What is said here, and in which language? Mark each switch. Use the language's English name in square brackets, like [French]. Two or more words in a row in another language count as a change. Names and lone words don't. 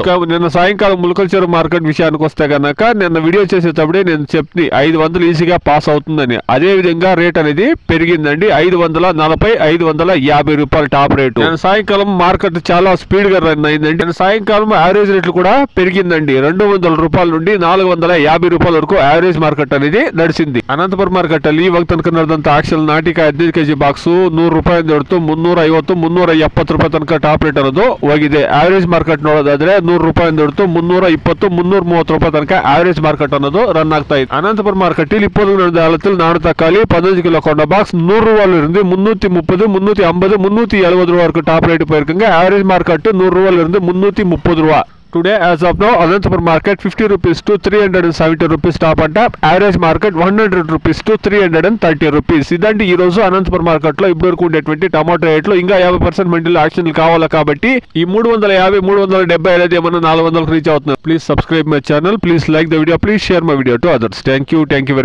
[Telugu] నిన్న సాయంకాలం ములకల్చెరు మార్కెట్ విషయానికి వస్తే కనుక నిన్న వీడియో చేసేటప్పుడే నేను చెప్పి 500 ఈజీగా పాస్ అవుతుందని. అదే విధంగా రేట్ అనేది పెరిగిందండి. 540, 550 రూపాయలు [English] top rate. [Telugu] సాయంకాలం మార్కెట్ చాలా స్పీడ్ గా రన్ అయిందండి. సాయంకాలం [English] average rates [Telugu] కూడా పెరిగిందండి. 200 రూపాయల నుండి 450 రూపాయల వరకు [English] average market [Telugu] అనేది నడిచింది. [Kannada] ಅನಂತಪುರ ಮಾರ್ಕೆಟ್ ಅಲ್ಲಿ ಇವಾಗ ತನಕ ನಡೆದಂತ ಆಕ್ಷನ್ ನಾಟಿಕಾಯಿ 15 ಕೆಜಿ ಬಾಕ್ಸ್ 100 ರೂಪಾಯಿ ಹೊರತು 350, 370 ರೂಪಾಯಿ ತನಕ [English] top rate [Kannada] ಅನ್ನೋದು ಹೋಗಿದೆ. [English] average market [Kannada] ನೋಡೋದಾದ್ರೆ 100 ರೂಪಾಯಿ ಹೊರತು 320, 330 ರೂಪಾಯಿ ತನಕ [English] average market [Kannada] ಅನ್ನೋದು రన్ ಆಗ್ತಾ ಇದೆ. [Telugu] అనంతపుర మార్కెట్ ఇప్పుడు [Tamil] நடந்த காலத்தில் நாடு தக்காளி 15 கிலோ கொண்ட பாக்ஸ் 100 ரூபாயில இருந்து 330, 350, 370 ரூபாய் வரைக்கும் [English] top rate [Tamil] போயிருக்குங்க. [English] average market [Tamil] 100 ரூபாயில இருந்து 330 ரூபாய். [English] Today as of now Anantapur market 50 rupees to 370 rupees top and top. Average market 100 rupees to 330 rupees. [Telugu] ఇదండి ఈ రోజు అనంతపురం మార్కెట్ లో ఇప్పటివరకు ఉండేటువంటి [English] tomato rates. [Telugu] ఇంకా 50% మండీలో యాక్షన్లు కావాలి కాబట్టి ఈ 350, 370 అనేది ఏమన్నా 400కు రీచ్ అవుతుంది. [English] please subscribe my channel, please like the video, please share my video to others. thank you very